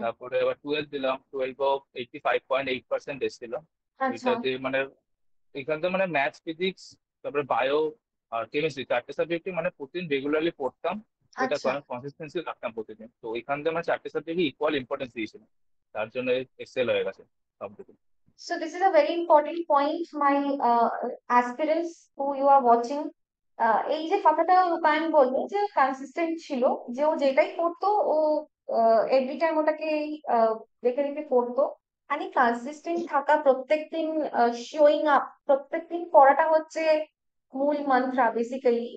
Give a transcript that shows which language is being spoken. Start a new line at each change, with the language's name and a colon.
Bangla: তারপরে এবার 12 দিলাম, 12ও 85.8% এসেছিল। আচ্ছা, ওইটাতে মানে এখান থেকে মানে ম্যাথস, ফিজিক্স, তারপরে বায়ো আর কেমিস্ট্রি, চারটে সাবজেক্টই মানে প্রতিদিন রেগুলারলি পড়তাম। ওইটা আচ্ছা। কনসিস্টেন্সি রাখতাম প্রতিদিন, তো ওইখান থেকে আমার চারটে সাবজেক্টই ইকুয়াল ইম্পর্টেন্স দিয়েছিলাম। তার জন্য এক্সেল হয়ে গেছে সবদিকে।
English: So this is a very important point, my aspirants who you are watching.
Bangla: এই যে কথাটা রূপায়ণ বললো যে কনসিস্টেন্ট ছিল, যে ও যেটাই করতো ও
English: every time
Bangla: ওটাকে দেখে দেখে করতো। মানে কনসিস্টেন্ট থাকা, প্রত্যেকদিন
English: showing up,
Bangla: প্রত্যেকদিন করাটা হচ্ছে মূল মন্ত্রা বেসিক্যালি।